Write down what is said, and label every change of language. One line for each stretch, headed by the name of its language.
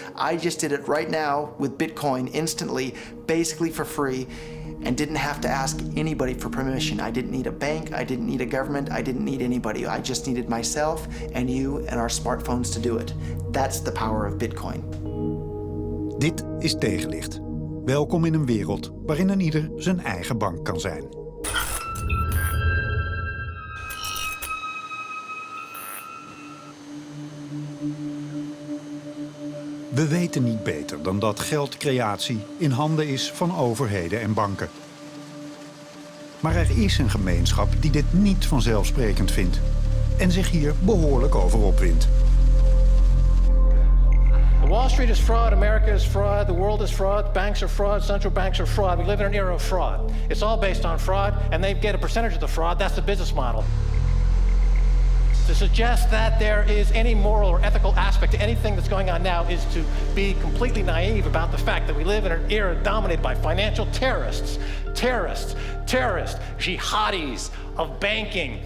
English: I just did it right now with Bitcoin instantly, basically for free, and didn't have to ask anybody for permission. I didn't need a bank, I didn't need a government, I didn't need anybody. I just needed myself and you and our smartphones to do it. That's the power of Bitcoin.
Dutch: Dit is Tegenlicht. Welkom in een wereld waarin een ieder zijn eigen bank kan zijn. We weten niet beter dan dat geldcreatie in handen is van overheden en banken. Maar er is een gemeenschap die dit niet vanzelfsprekend vindt en zich hier behoorlijk over opwindt.
English: Wall Street is fraud, America is fraud, the world is fraud, banks are fraud, central banks are fraud. We live in an era of fraud. It's all based on fraud, and they get a percentage of the fraud. That's the business model. To suggest that there is any moral or ethical aspect to anything that's going on now is to be completely naive about the fact that we live in an era dominated by financial terrorists, jihadis of banking.